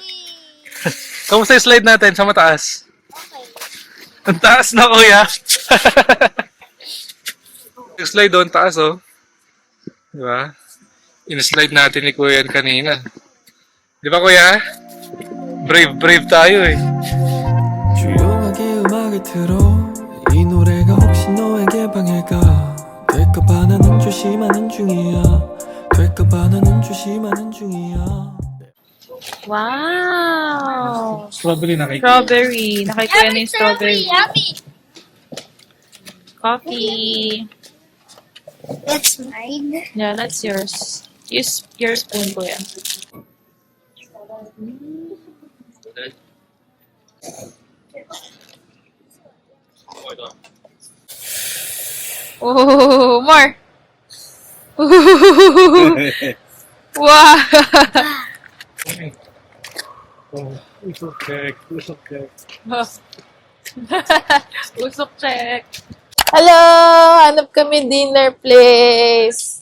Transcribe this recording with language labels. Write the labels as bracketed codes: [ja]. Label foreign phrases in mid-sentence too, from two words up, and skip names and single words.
[tl] Kamusta yung slide natin sa mataas? Ang taas na, kuya. Yung slide doon, taas, oh. Diba? In-slide natin ni kuya yan kanina. Di ba, kuya? Brave tayo, eh. [ko] 조용하게 음악을 틀어 이 노래가 혹시 너에게 방해가 될까봐 나는 조심하는 중이야 될까봐 나는 조심하는 중이야 [en] Wow! [tl] Strawberry na kay [en] Strawberry. [tl] Nakikuha na yung strawberry. [en] Yummy. Coffee. That's mine. Yeah, that's yours. Use your spoon, kuya. Oh, more. Wow. [tl] Usok check. Usok check. [en] Hello! [tl] Hanap kami dinner place.